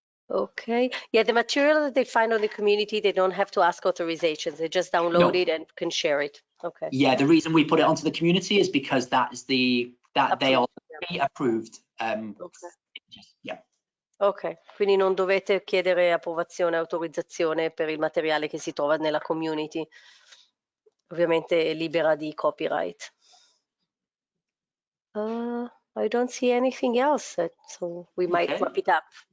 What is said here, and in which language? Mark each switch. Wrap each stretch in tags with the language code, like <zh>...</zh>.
<en>Okay. Yeah, the material that they find on the community, they don't have to ask authorizations. They just download it and can share it. Okay. Yeah, the reason we put it onto the community is because they are approved. Okay. Yeah.</en> <it>Ok, quindi non dovete chiedere approvazione, autorizzazione per il materiale che si trova nella community. Ovviamente è libera di copyright.</it> <en>I don't see anything else, so we might wrap it up.</en>